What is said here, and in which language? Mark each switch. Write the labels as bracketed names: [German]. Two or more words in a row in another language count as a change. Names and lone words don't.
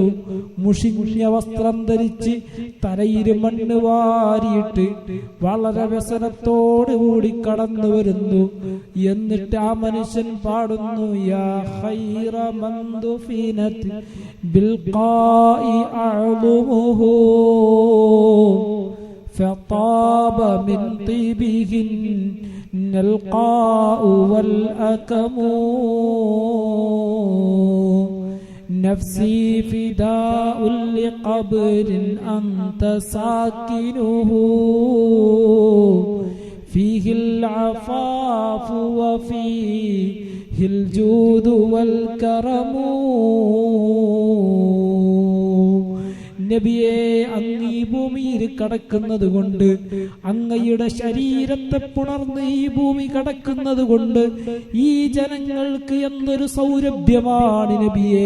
[Malayalam] മുഷിഞ്ഞ വസ്ത്രം ധരിച്ച് തലയിൽ മണ്ണ് വാരിയിട്ട് വളരെ വ്യസനത്തോടു കൂടി കടന്നു വരുന്നു. എന്നിട്ട് ആ മനുഷ്യൻ പാടുന്നു, [Arabic] يا خير من دفنت بالقاع أعظمه فطاب من طيبهن القاء والأكم نفسي فداء لقبر أنت ساكنه فيه العفاف وفيه الجود والكرم. [Malayalam] നബിയെ, അങ്ങ് ഈ ഭൂമിയിൽ കടക്കുന്നത് കൊണ്ട്, അങ്ങയുടെ ശരീരത്തെ പുണർന്ന് ഈ ഭൂമി കടക്കുന്നത് കൊണ്ട് ഈ ജനങ്ങൾക്ക് എന്തൊരു സൗരഭ്യമാണ് നബിയെ.